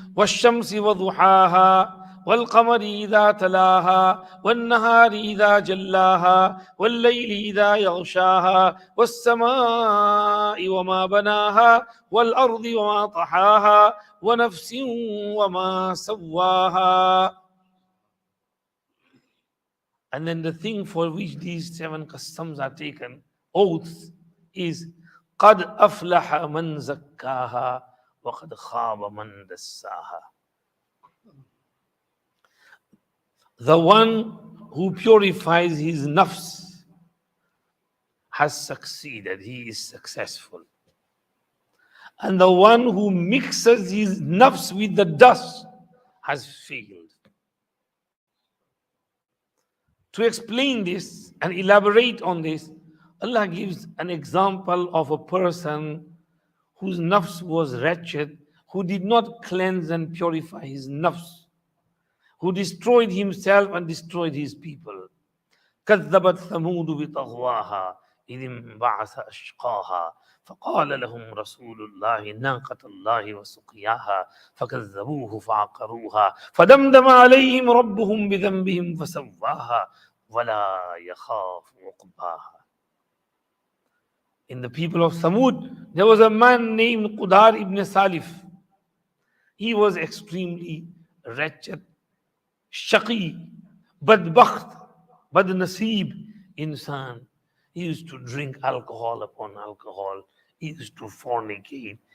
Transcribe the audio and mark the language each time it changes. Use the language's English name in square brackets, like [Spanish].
[Arabic] والشمس وضحاها والقمر إذا تلاها والنهار إذا جلاها والليل إذا يغشاها والسماء وما بناها والأرض وما طحاها ونفس وما سواها. [English] And then the thing for which these 7 customs are taken, oaths, is [Arabic] قَدْ أَفْلَحَ مَنْ زَكَّاهَا وَقَدْ خَابَ مَنْ دَسَّاهَا. [English] The one who purifies his nafs has succeeded, he is successful. And the one who mixes his nafs with the dust has failed. To explain this and elaborate on this, Allah gives an example of a person whose nafs was wretched, who did not cleanse and purify his nafs, who destroyed himself and destroyed his people. [Arabic] كذبت ثمود بطغواها إذ انبعث أشقاها فقال لهم رسول الله ناقة الله وسقياها فكذبوه فعقروها فدمدم عليهم ربهم بذنبهم فسواها ولا يخاف عقباها. [English] In the people of Thamud, there was a man named Qudar ibn Salif. He was extremely wretched, shaqi, [Urdu] badbakht, badnaseeb insan. [English] He used to drink alcohol upon alcohol. He used to fornicate.